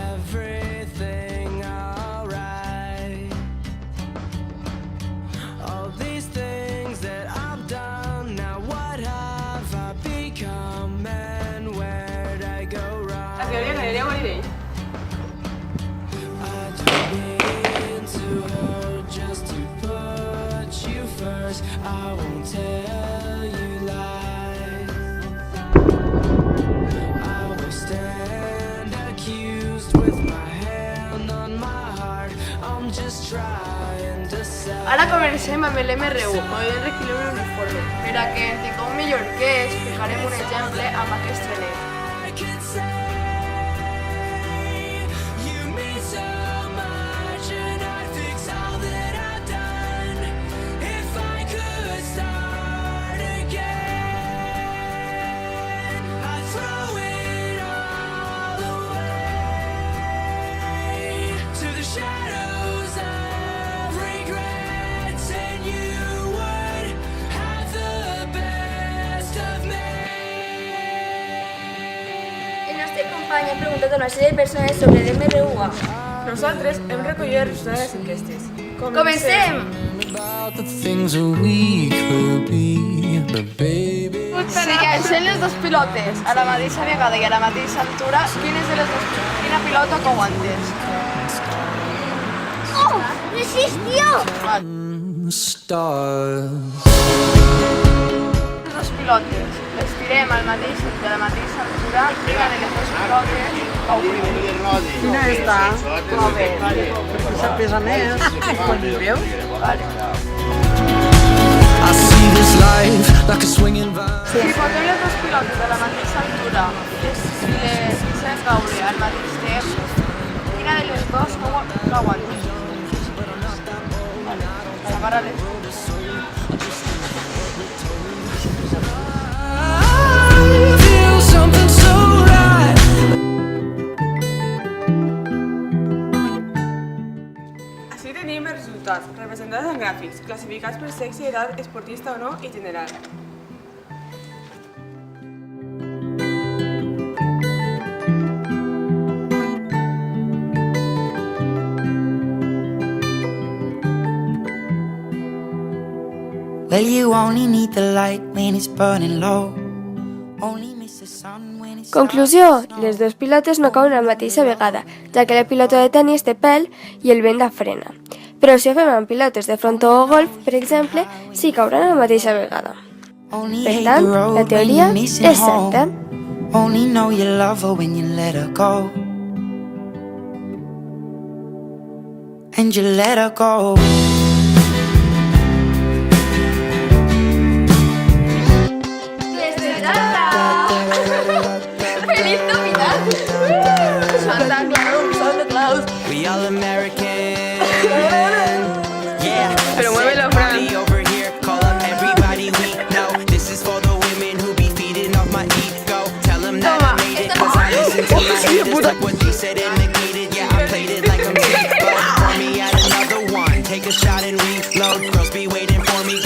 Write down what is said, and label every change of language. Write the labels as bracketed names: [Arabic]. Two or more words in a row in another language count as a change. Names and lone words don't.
[Catalan] La teoria Galileu Galilei. [English] I won't tell you lies. I will stand accused with my hand on my heart. I'm just trying to say. [Catalan] Ara comencem amb l'MRU, moviment rectilini uniforme. Per a que entengueu millor què és, fijarem un exemple amb aquest trenet. [English] I could say you mean so much, and I'd fix all that I've done if I could start again. I'd throw it all away to the shadows of regrets, and you would have the best of me. [Catalan] El nostre company ha preguntat a una sèrie de persones sobre l'MRUA. Nosaltres hem recollit els resultats de les enquestes. Comencem! [English] About the things that we could be, but baby. [Catalan] Si llencem les dues pilotes a la mateixa vegada i a la mateixa altura, quina pilota que aguantes? [Spanish] ¡Oh! ¡Resistió! [English] Stars. [Catalan] Les dues pilotes les tirem a la mateixa altura, quina de les dues pilotes cau primer? Quina està? Molt bé. Perquè pesa més. Quan hi veus? [English] I see this life like a swinging vine. [Catalan] Si posem les dues pilotes a la mateixa altura i les fem caure al mateix temps, quina de les dues l'aguantes? Agarra-les. [English] I feel something so right. [Catalan] Així tenim els resultats, representats en gràfics, classificats per sexe, edat, esportista o no i general. [English] Well, you only need the light when it's burning low. Only miss the sun when it's [Catalan] Conclusió, les dues pilotes no cauen a la mateixa vegada, ja que la pilota de tenis té pèl i el vent la frena. Però si ho fem amb pilotes de frontó o golf, per exemple, sí cauran a la mateixa vegada. [English] only [Catalan] Per [English] hate [Catalan] tant, [English] the road [Catalan] la [English] when [Catalan] teoria [English] you're missing [Catalan] és certa. [English] home. Only know you love her when you let her go. And you let her go. [Spanish] ¡Feliz Navidad! Santa Claus, Santa Claus. [English] We all American. Yeah. [Spanish] Pero muévelo, Fran. [English] Party over here. Call up everybody we know. This is for the women who be feeding off my ego. Tell them that I made it, cause I listen to my haters. Like what they said and negated. Yeah, I played it like I'm Zico. Pour me out another one. Take a shot and reload. Girls be waiting for me.